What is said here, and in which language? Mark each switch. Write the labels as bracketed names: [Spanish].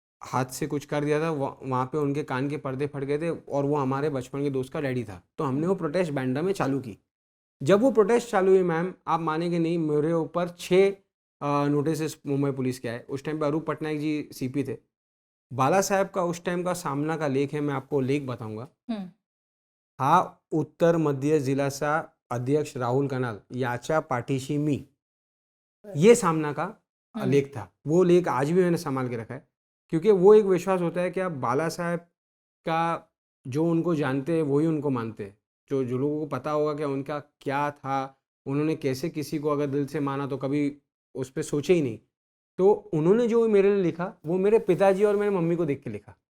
[Hindi] हाथ से कुछ कर दिया था, वहाँ पे उनके कान के पर्दे फट गए थे और वो हमारे बचपन के दोस्त का डैडी था। तो हमने वो प्रोटेस्ट बांद्रा में चालू की। जब वो प्रोटेस्ट चालू हुई मैम, आप मानेंगे नहीं, मेरे ऊपर 6 नोटिस मुंबई पुलिस के आए। उस टाइम पे अरूप पटनायक जी सीपी थे। बाला साहेब का उस टाइम का सामना का लेख है, मैं आपको लेख बताऊंगा। हं. [Marathi] हा उत्तर मध्य जिल्ह्याचा अध्यक्ष राहुल कनाल याच्या पाठीशी मी, [Hindi] ये सामना का हं. लेख था। वो लेख आज भी मैंने संभाल के रखा है, क्योंकि वो एक विश्वास होता है कि आप बाला साहेब का जो उनको जानते हैं वही उनको मानते हैं। जो जो लोगों को पता होगा कि उनका क्या था, उन्होंने कैसे किसी को अगर दिल से माना तो कभी उस पर सोचे ही नहीं। तो उन्होंने जो मेरे लिए लिखा वो मेरे पिताजी और मेरे मम्मी को देख के लिखा।